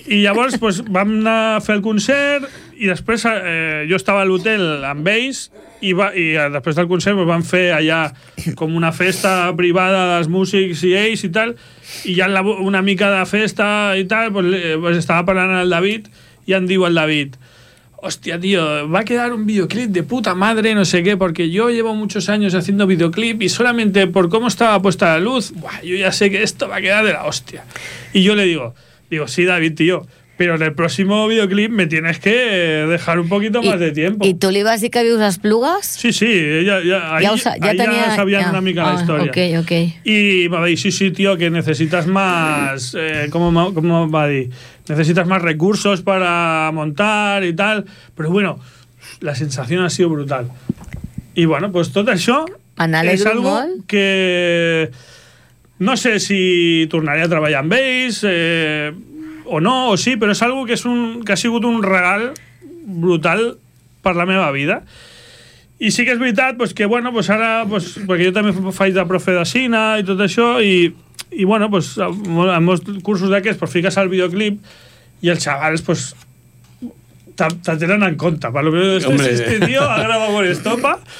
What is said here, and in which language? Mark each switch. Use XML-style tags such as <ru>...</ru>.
<ca>I llavors pues, vam anar a fer el concert i després jo estava a l'hotel amb ells i després del concert pues, vam fer allà com una festa privada dels músics i ells i tal. I ja una mica de festa i tal, pues estava parlant amb el David i em diu el David...</ca> <es>Hostia, tío, va a quedar un videoclip de puta madre, no sé qué, porque yo llevo muchos años haciendo videoclip y solamente por cómo estaba puesta la luz, buah, yo ya sé que esto va a quedar de la hostia. Y yo le digo, sí, David, tío, pero en el próximo videoclip me tienes que dejar un poquito más de tiempo. ¿Y tú le ibas a decir que había unas plugas? Sí, sí, ya sabían una mica la historia.</es> <en>Okay, okay.</en> <es>Y me va a decir, sí, tío, que necesitas más, ¿cómo va a decir? Necesitas más recursos para montar y tal. Pero bueno, la sensación ha sido brutal. Y bueno, pues todo eso es algo que...</es> <ca>No sé si tornaré a treballar amb ells o no, o sí, però és algo que és un que ha sigut un regal brutal per la meva vida. I sí que és veritat, pues que bueno, pues ara pues perquè jo també faig de profe de cine i tot això i bueno, pues en molts cursos d'aquests pues fiques el videoclip i els xavals pues te tenen en compte, per lo menos</ca> <es>este tío</es> <ca>ha gravat con Estopa.</ca>